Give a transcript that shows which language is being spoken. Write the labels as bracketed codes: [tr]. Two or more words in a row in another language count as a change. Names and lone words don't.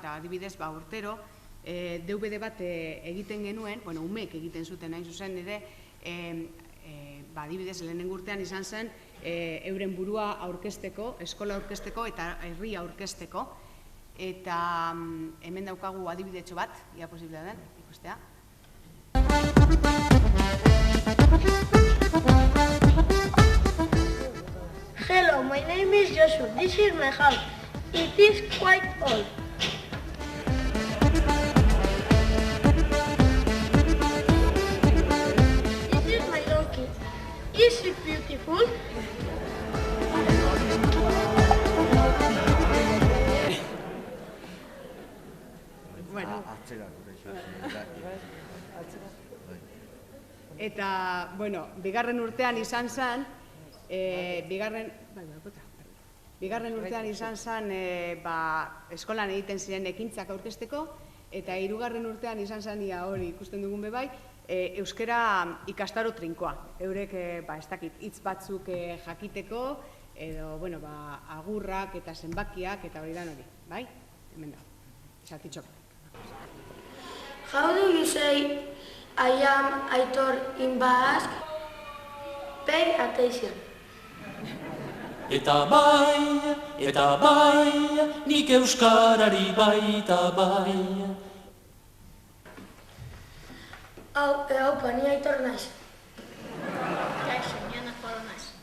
[eu] Adibidez, urtero, DVD bat egiten genuen, umeek egiten zuten hain zuzen, nire, adibidez, lehenengo urtean izan zen, euren burua aurkezteko, eskola aurkezteko eta herria aurkezteko, eta hemen daukagu adibidetxo bat, ia posiblea den, ikustea. [en] Hello, my name is Joshua. This is my house. It is quite old. This is my donkey. Is it beautiful? [eu] Eta, bigarren urtean izan zen, eskolan egiten ziren ekintzak aurkezteko, eta 3. urtean izan zen, hori ikusten dugun bebai, euskara ikastaro trinkoa. Eurek, ez dakit, hitz batzuk jakiteko, edo, agurrak eta zenbakiak, eta hori dan hori, bai? Hemen da, esatitxok. [en] How do you say I am Aitor in Basque? Pay attention. [eu] Eta bai, nik euskarari baita bai. Haupa, ni Aitor naiz. Kaixo, ni Anapolo naiz.